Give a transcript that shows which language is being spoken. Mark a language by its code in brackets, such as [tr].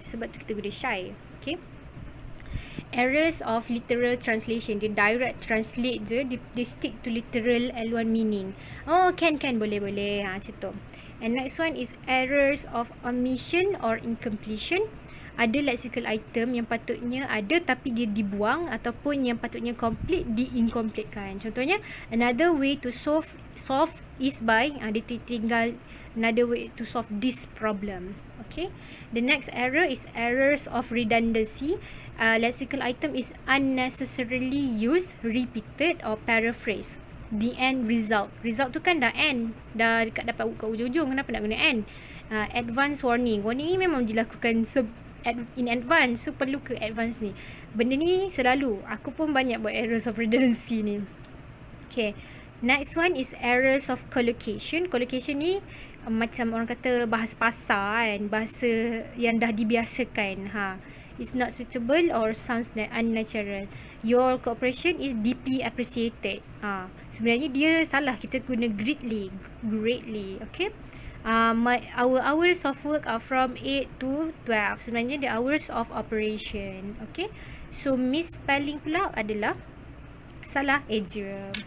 [ms] Sebab tu kita guna [en] shy. Okay, errors of literal translation. [ms] Dia direct translate je, dia stick to literal L1 meaning. Can boleh macam tu. [en] And next one is errors of omission or incompletion. [ms] Ada lexical item yang patutnya ada tapi dia dibuang, ataupun yang patutnya complete di-incompletekan. [en] Contohnya, another way to solve is by [ms] dia tinggal [en] another way to solve this problem. Okay, the next error is errors of redundancy. Lexical item is unnecessarily used, repeated or paraphrase. The end result. [ms] Result tu kan dah end, dah dekat dapat kat ujung-ujung, kenapa nak guna end? [en] Advance warning. [ms] Warning ni memang dilakukan in advance, so perlu ke advance ni. Benda ni selalu, aku pun banyak buat errors of redundancy ni. [en] Okay, next one is errors of collocation. [ms] Collocation ni macam orang kata bahasa pasar kan, bahasa yang dah dibiasakan. [en] It's not suitable or sounds unnatural. Your cooperation is deeply appreciated. [ms] Sebenarnya dia salah, kita guna greatly. [en] Okay, our hours of work are from 8 to 12. [ms] Sebenarnya [en] the hours of operation. [ms] Okay, so misspelling pula adalah salah eja.